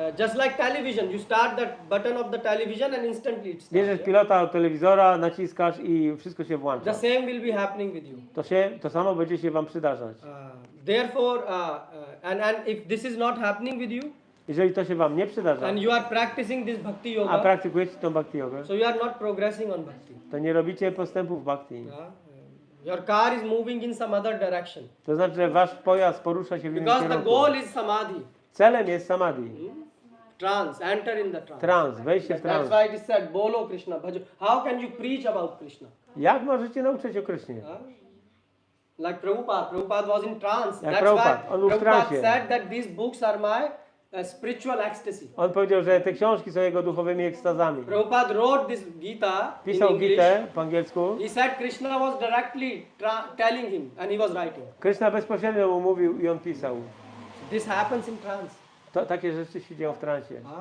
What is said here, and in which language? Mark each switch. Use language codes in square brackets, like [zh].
[en] Just like television, you start that button of the television and instantly it starts. [pl] Bierzesz pilota od telewizora, naciskasz i wszystko się włącza. [en] The same will be happening with you. [pl] To samo będzie się wam przydarzać. [en] Therefore, and if this is not happening with you, [pl] Jeżeli to się wam nie przydarza, [en] and you are practicing this bhakti yoga, [pl] a praktykujecie tą bhakti jogę, [en] so you are not progressing on bhakti. [pl] to nie robicie postępu w bhakti. [en] Your car is moving in some other direction. [pl] To znaczy, że wasz pojazd porusza się w innym [en] Because the [pl] kierunku. [en] goal is samadhi. [pl] Celem jest samadhi. [en] Trance, enter in the trance. [pl] Trans, wejście w [en] That's [pl] trans. [en] why it is said, [hi] Bolo Krishna, bhajo. [en] How can you preach about Krishna? [pl] Jak możecie nauczyć o Krysznie? [en] Like Prabhupada was in trance. [pl] Jak [en] That's [pl] Prabhupada, [en] why [pl] on był w [en] Prabhupada [pl] transie. [en] said that these books are my spiritual ecstasy. [pl] On powiedział, że te książki są jego duchowymi ekstazami. [en] Prabhupada wrote this Gita in [pl] Pisał [en] English. [pl] Gitę po angielsku. [en] He said Krishna was directly telling him and he was writing. [pl] Kryszna bezpośrednio mu mówił i on pisał. [en] This happens in trance. [pl] Takie rzeczy się dzieją w transie.